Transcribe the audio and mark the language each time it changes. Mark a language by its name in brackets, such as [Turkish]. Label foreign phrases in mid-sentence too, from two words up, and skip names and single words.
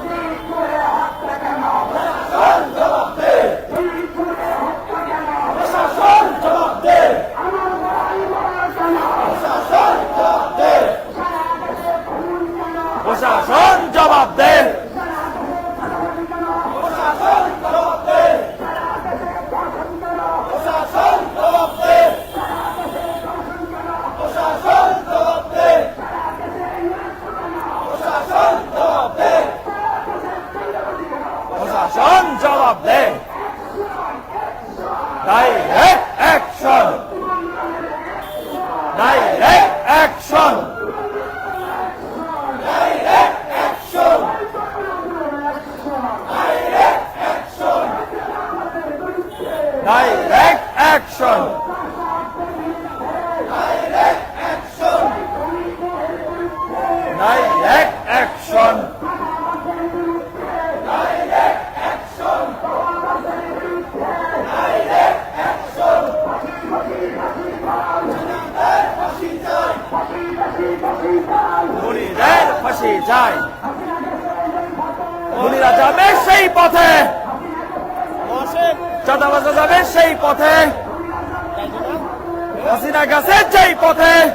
[Bangla] প্রশাসন জবাব দে প্রশাসন জবাব দে প্রশাসন জবাব দে প্রশাসন জবাব দে প্রশাসন জবাব দে প্রশাসন জবাব দে [English] direct action direct action Direct action! Direct action! Direct action! Direct action! Direct action! [Bangla] খুনিদের ফাঁসি চাই খুনিরা যাবে সেই পথে চাঁদাবাজরা যাবে সেই পথে হাসিনা গেছে যেই পথে